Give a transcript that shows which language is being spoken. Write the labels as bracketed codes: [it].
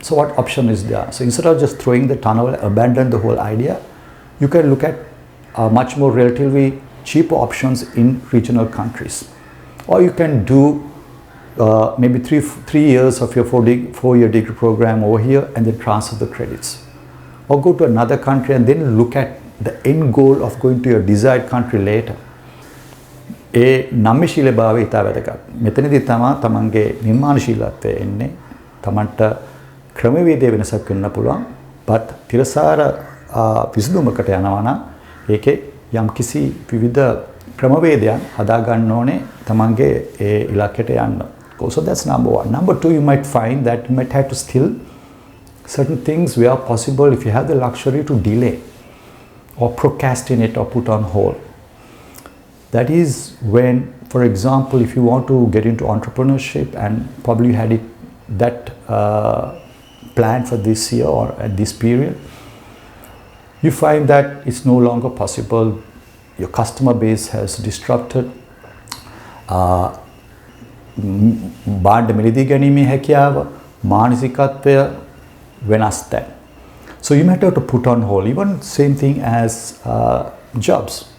[en] So what option is there? So instead of just throwing the tunnel, abandon the whole idea, you can look at much more relatively cheaper options in regional countries. Or you can do maybe three years of your four-year degree program over here and then transfer the credits. Or go to another country and then look at the end goal of going to your desired country later. [si] ඒ නම්‍යශීලභාවය ඉතා වැදගත්. මෙතනදී තමන්ගේ නිර්මාණශීලත්වය එන්නේ තමන්ට ක්‍රමවේදයේ වෙනසක් වෙන්න පුළුවන්. but තිරසාර විසඳුමකට යනවා නම් ඒකේ යම්කිසි විවිධ ක්‍රමවේදයන් හදා ගන්න ඕනේ තමන්ගේ ඒ ඉලක්කයට යන්න. [en] So that's number one. Number two, you might find that you might have to still certain things where possible, if you have the luxury, to delay or procrastinate or put on hold. That is when, for example, if you want to get into entrepreneurship and probably had it that planned for this year or at this period, you find that it's no longer possible. Your customer base has disrupted. [si] බාණ්ඩ මිලදී ගැනීමේ හැකියාව මානසිකත්වය වෙනස් දැන්. [en] So you might have to put on hold. Even same thing as jobs.